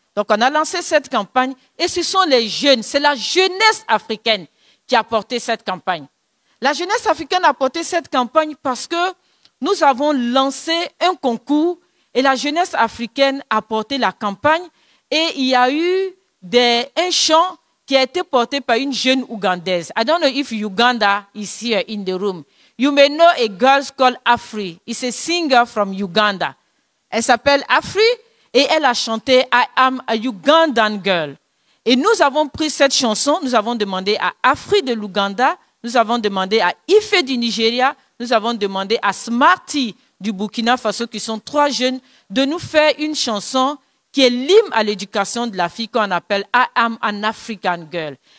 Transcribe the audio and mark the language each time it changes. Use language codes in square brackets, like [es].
[fr] Donc, on a lancé cette campagne et ce sont les jeunes, c'est la jeunesse africaine qui a porté cette campagne. La jeunesse africaine a porté cette campagne parce que nous avons lancé un concours et la jeunesse africaine a porté la campagne et il y a eu un chant qui a été porté par une jeune Ougandaise. [en] I don't know if Uganda is here in the room. You may know a girl called Afri. It's a singer from Uganda. [fr] Elle s'appelle Afri et elle a chanté I am a Ugandan girl. Et nous avons pris cette chanson, nous avons demandé à Afri de l'Ouganda, nous avons demandé à Ife du Nigeria, nous avons demandé à Smarty du Burkina Faso, qui sont 3 jeunes, de nous faire une chanson qui est l'hymne à l'éducation de la fille qu'on appelle I Am an African Girl.